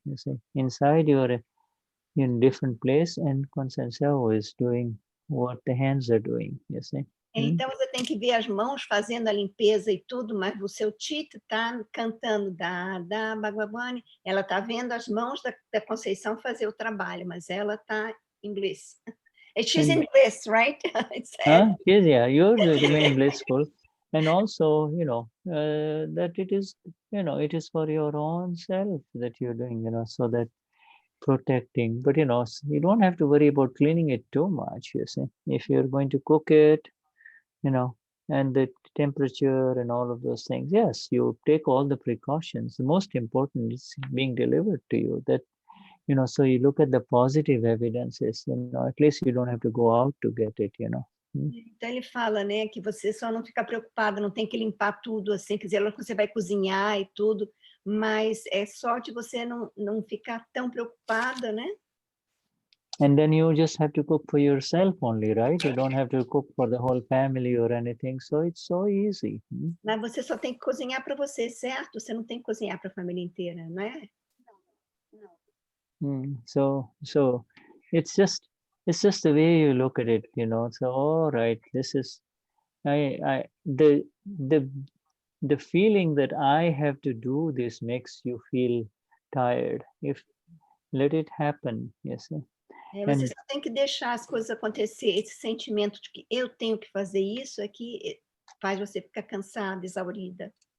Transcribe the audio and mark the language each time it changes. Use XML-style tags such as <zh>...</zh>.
<en>You see, inside you're in different place, and Consenso is doing what the hands are doing. You see.</en> <pt>Então você tem que ver as mãos fazendo a limpeza e tudo, mas o seu Tito está cantando da Bhagavani, ela está vendo as mãos da Conceição fazer o trabalho, mas ela está em bliss.</pt> <en>She's in bliss, right? Yes, yeah, you remain blissful. And also, you know, that it is, you know, it is for your own self that you're doing, you know, so that protecting. But, you know, you don't have to worry about cleaning it too much, you see. If you're going to cook it, you know, and the temperature and all of those things, yes, you take all the precautions. The most important is being delivered to you. That, you know, so you look at the positive evidences, you know, at least you don't have to go out to get it, you know.</en> <pt>Então ele fala, né, que você só não fica preocupada, não tem que limpar tudo assim, quer dizer, você vai cozinhar e tudo, mas é só de você não ficar tão preocupada, né?</pt> <en>And then you just have to cook for yourself only, right? You don't have to cook for the whole family or anything, so it's so easy.</en> <pt>Mas você só tem que cozinhar para você, certo? Você não tem que cozinhar para a família inteira, não é?</pt> <en>So it's just the way you look at it, you know. So all right, this is the feeling that I have to do this makes you feel tired. If let it happen, yes.</en> <pt>Você só tem que deixar as coisas acontecer. Esse sentimento de que eu tenho que fazer isso é que faz você ficar cansada, exaurida.</pt>